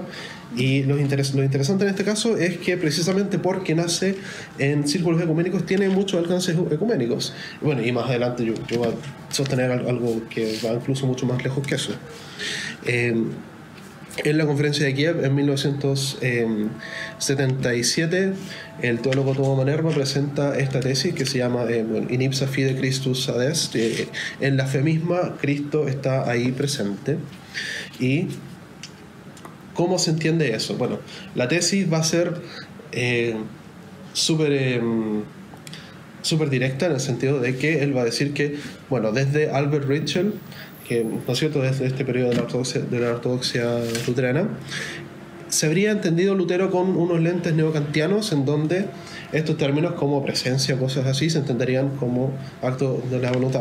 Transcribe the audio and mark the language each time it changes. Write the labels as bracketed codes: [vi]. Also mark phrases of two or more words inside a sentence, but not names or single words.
[es] Y lo interesante en este caso es que precisamente porque nace en círculos ecuménicos tiene muchos alcances ecuménicos. Y más adelante yo voy a sostener algo que va incluso mucho más lejos que eso. En la conferencia de Kiev en 1977, el teólogo Tomo Manerva presenta esta tesis que se llama [la] In ipsa fide Christus ad est. [es] En la fe misma Cristo está ahí presente. Y ¿cómo se entiende eso? Bueno, la tesis va a ser súper directa, en el sentido de que él va a decir que, desde Albert Ritschl, que, ¿no es cierto?, desde este periodo de la ortodoxia luterana, se habría entendido Lutero con unos lentes neocantianos, en donde estos términos como presencia, cosas así, se entenderían como acto de la voluntad.